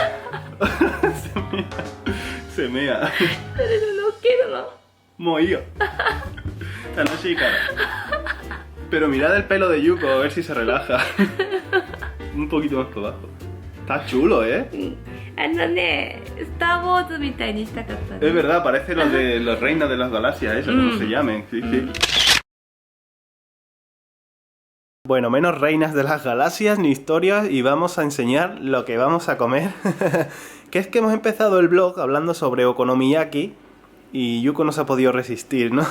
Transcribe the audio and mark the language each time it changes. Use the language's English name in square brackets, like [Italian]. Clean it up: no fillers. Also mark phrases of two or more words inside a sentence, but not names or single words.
[Spanish] Se mea. Pero no quiero, no. Mohío. Chica. Pero mirad el pelo de Yuko, a ver si se relaja. Un poquito más por abajo. Está chulo, ¿eh? [Japanese] Star Wars みたいにしたかったね。 [Spanish] Es verdad, parece los de los reinos de las galaxias, eso, como se llamen. Sí, sí. Bueno, menos reinas de las galaxias ni historias y vamos a enseñar lo que vamos a comer. Que es que hemos empezado el blog hablando sobre okonomiyaki y Yuko no se ha podido resistir, ¿no?